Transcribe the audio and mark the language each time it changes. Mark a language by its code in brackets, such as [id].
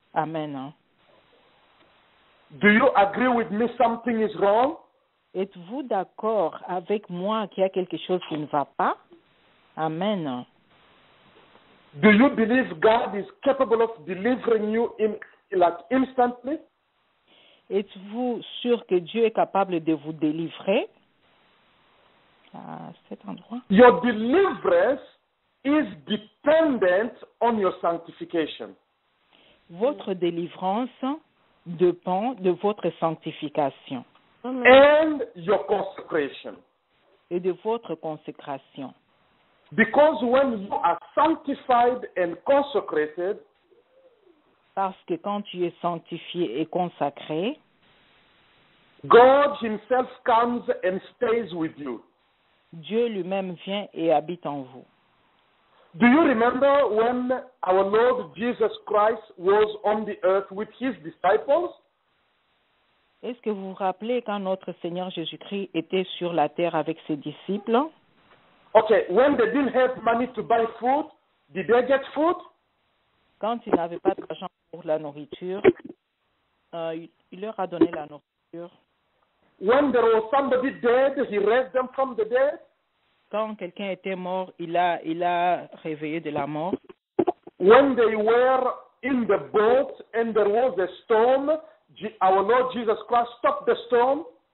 [en] Amen. Do you agree with me something is wrong? [fr] Êtes-vous d'accord avec moi qu'il y a quelque chose qui ne va pas? Amen. [en] Do you believe God is capable of delivering you instantly? [fr] Êtes-vous sûr que Dieu est capable de vous délivrer à cet endroit? [en] Your deliverance is dependent on your sanctification. [fr] Votre délivrance dépend de votre sanctification [en] and your consecration. [fr] et de votre consécration. [en] Because when you are sanctified and consecrated, [fr] Parce que quand tu es sanctifié et consacré, [en] God himself comes and stays with you. [fr] Dieu lui-même vient et habite en vous. [en] Do you remember when our Lord Jesus Christ was on the earth with his disciples? [fr] Est-ce que vous vous rappelez quand notre Seigneur Jésus-Christ était sur la terre avec ses disciples? [en] Okay, when they didn't have money to buy food, did they get food? [fr] Quand il n'avait pas d'argent pour la nourriture, il leur a donné la nourriture. [en] When there was somebody dead, he raised them from the dead. [fr] Quand quelqu'un était mort, il a réveillé de la mort. [en] When they were in the boat and there was a storm, our Lord Jesus Christ stopped the storm.